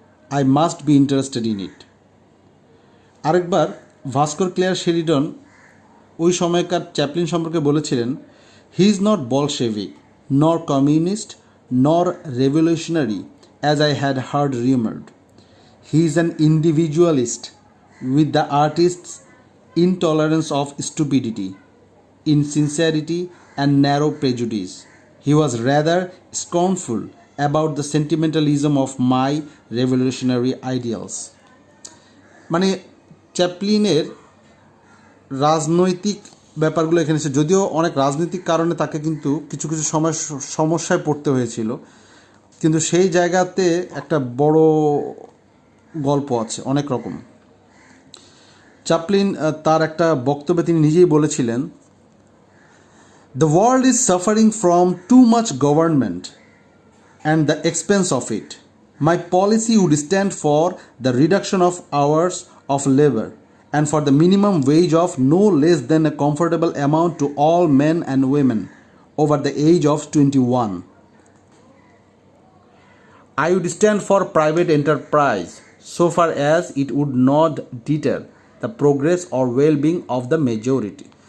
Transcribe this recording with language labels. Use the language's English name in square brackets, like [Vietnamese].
[English] I must be interested in it. [Bangla] আরেকবার ভাস্কর Claire শেরিডন ওই সময়কার চ্যাপলিন সম্পর্কে বলেছিলেন, [English] He is not Bolshevik, nor communist, nor revolutionary as I had heard rumoured. He is an individualist with the artists intolerance of stupidity, insincerity and narrow prejudice. He was rather scornful about the sentimentalism of my revolutionary ideals. [Bangla] মানে চ্যাপলিনের রাজনৈতিক ব্যাপারগুলো এখানে এসে, যদিও অনেক রাজনৈতিক কারণে তাকে কিন্তু কিছু কিছু সমস্যায় পড়তে হয়েছিল, কিন্তু সেই জায়গাতে একটা বড় গল্প আছে অনেক রকম। চ্যাপলিন তার একটা বক্তব্যে তিনি নিজেই বলেছিলেন, [English] The world is suffering from too much government and the expense of it. My policy would stand for the reduction of hours of labor and for the minimum wage of no less than a comfortable amount to all men and women over the age of 21. I would stand for private enterprise so far as it would not deter the progress or well-being of the majority.